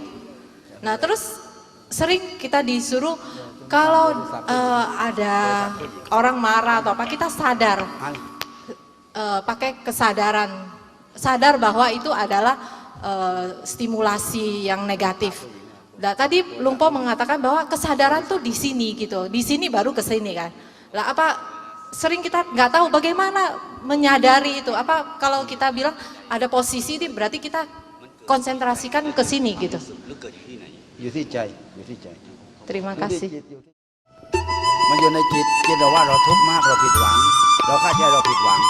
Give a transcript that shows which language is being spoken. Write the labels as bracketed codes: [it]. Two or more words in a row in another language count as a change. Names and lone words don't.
[id] Nah terus sering kita disuruh kalau ada orang marah atau apa kita sadar, pakai kesadaran, sadar bahwa itu adalah stimulasi yang negatif. Nah, tadi Lumpo mengatakan bahwa kesadaran tuh di sini gitu, di sini baru ke sini kan. Lah apa sering kita nggak tahu bagaimana menyadari itu. Apa kalau kita bilang ada posisi ini berarti kita konsentrasikan ke sini gitu. [th] อยู่ที่ใจอยู่ที่ใจ [id] Terima [th] อยู่ที่ [id] kasih. [th] จิตอยู่ที่มันอยู่ในจิตจิตเราว่าเราทุกข์มากเราผิดหวัง เราเข้าใจเราผิดหวัง